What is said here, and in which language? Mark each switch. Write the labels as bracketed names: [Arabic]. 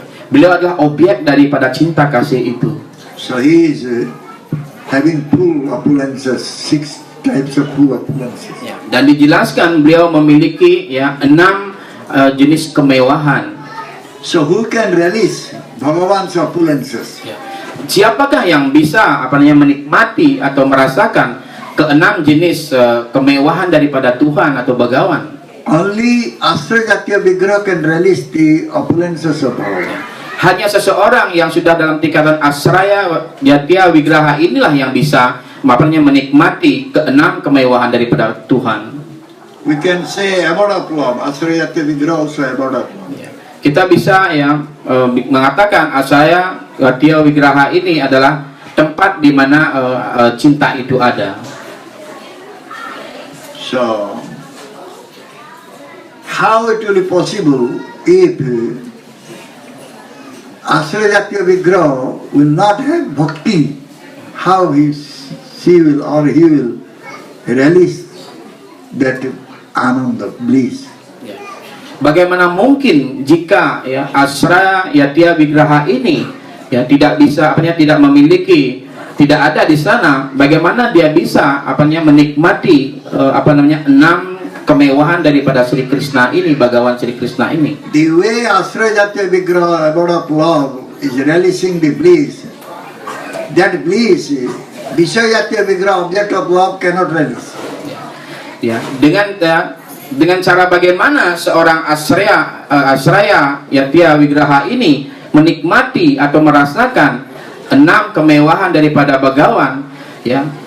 [Indonesian] Beliau adalah objek daripada cinta kasih itu. [English] So he is having full opulences, 6 types of full opulences. [Indonesian] Dan dijelaskan beliau memiliki 6 jenis kemewahan. [English] So who can release Bhagavan's opulences? [Indonesian] Siapakah yang bisa menikmati atau merasakan ke-6 jenis kemewahan daripada Tuhan atau Bhagawan? [English] Only Asraya Jatiya Vigraha can release the opulences of Bhagavan. [Indonesian] Hanya seseorang yang sudah dalam tingkatan Asraya Jatiya Vigraha inilah yang bisa menikmati ke-6 kemewahan daripada Tuhan. [English] We can say abode of love. Asraya Jatiya Vigraha also abode of love. [Indonesian] Kita bisa mengatakan Asraya Jatiya Vigraha ini adalah tempat di mana cinta itu ada. [English] So, how it will be possible if Asraya Jatiya Vigraha will not have bhakti? How she will or he will release that ananda, bliss? [Indonesian] bagaimana mungkin jika ya Asra Yatya Wigraha ini ya tidak bisa tidak memiliki, tidak ada di sana, bagaimana dia bisa menikmati 6 kemewahan daripada Sri Krishna ini, Bhagawan Sri Krishna ini. [English] The way Asra Yatya Vigraha, abode of love, is relishing the bliss, that bliss, Vishaya Yatya Vigraha, object of love, cannot relish. [Indonesian] Ya, dengan cara bagaimana seorang Asraya Yatya Wigraha ini menikmati atau merasakan 6 kemewahan daripada Bhagawan, ya.